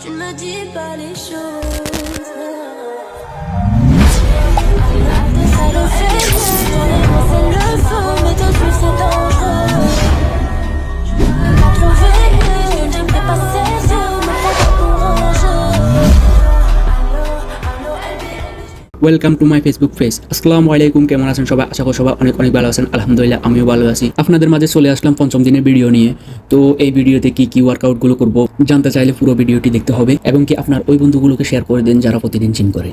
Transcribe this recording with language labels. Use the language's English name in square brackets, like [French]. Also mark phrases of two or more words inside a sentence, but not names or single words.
[French] Tu ne me dis pas les choses. Ça le fait bien, ton amour c'est le feu, mais te suivre c'est dangereux. Pas trouvé mieux, ne me fais pas sérieux, me prends pas pour un jeu. [English] Welcome to my Facebook page. [Arabic] السلام عليكم, [Bangla] কেমন আছেন সবাই? আশা করি সবাই অনেক অনেক ভালো আছেন। আলহামদুলিল্লাহ আমিও ভালো আছি। আপনাদের মাঝে চলে আসলাম পঞ্চম দিনের ভিডিও নিয়ে। তো এই ভিডিওতে কি কি ওয়ার্কআউটগুলো করব জানতে চাইলে পুরো ভিডিওটি দেখতে হবে এবং কি আপনার ওই বন্ধুগুলোকে শেয়ার করে দিন যারা প্রতিদিন জিম করে।